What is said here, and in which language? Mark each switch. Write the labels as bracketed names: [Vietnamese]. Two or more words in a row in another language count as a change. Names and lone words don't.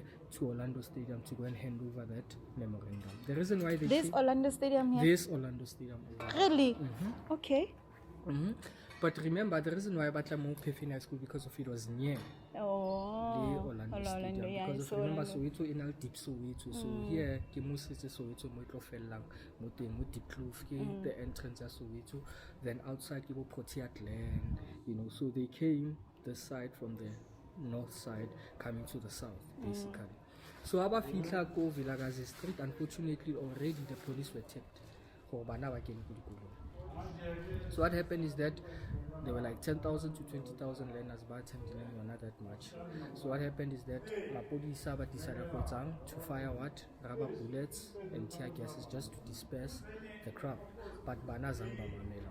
[English] To Orlando Stadium to go and hand over that memorandum. The reason why they Orlando Stadium here? This Orlando Stadium. Really? Okay. But remember, the reason why Batla moved Pefeni High School because of it was near. Oh. Orlando Orlando, Stadium, yeah, because it's of remember Orlando. Soweto in deep Soweto, so here [Tswana] ke mo setse Soweto mo tlo fellang mo teng mo deep kloof ke [English] the entrance ya Soweto, then outside [Tswana] ke go [English] Proteas land, you know, so they came this side from the north side coming to the south basically. So [Tswana] aba fitla ko [English] Vilakazi Street, unfortunately already the police were tipped for [Tswana] bana ba kene ko dikolong. [English] So what happened is that there were like 10,000 to 20,000 learners by attending, not that much. So what happened is that Mapodisa decided to fire what? Rubber bullets and tear gases just to disperse the crowd. [Tswana] But Bana Zamba Mamela.